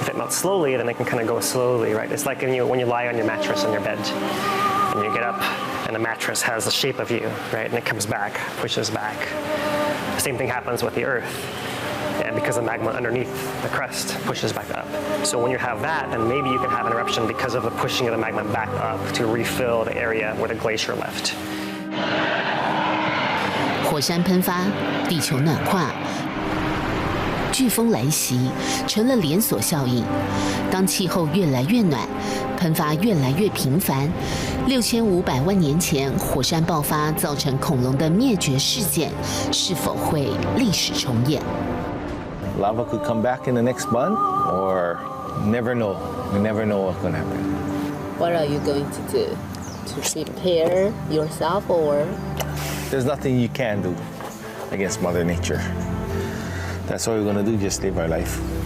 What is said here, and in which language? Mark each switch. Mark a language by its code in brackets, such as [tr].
[en] If it melts slowly, then it can kind of go slowly, right? It's like when you lie on your mattress on your bed, and you get up, and the mattress has the shape of you, right? And it comes back, pushes back. The same thing happens with the Earth. And because the magma underneath the crust pushes back up. So when you have that, then maybe you can have an eruption because of the pushing of the magma back up to refill the area where the glacier left. [zh] 火山喷发，地球暖化，飓风来袭，成了连锁效应。当气候越来越暖，喷发越来越频繁，6500万年前火山爆发造成恐龙的灭绝事件，是否会历史重演？ [en] Lava could come back in the next month, or never know. You never know what's going to happen. What are you going to do? To prepare yourself, or? There's nothing you can do against Mother Nature. That's all we're going to do, just live our life.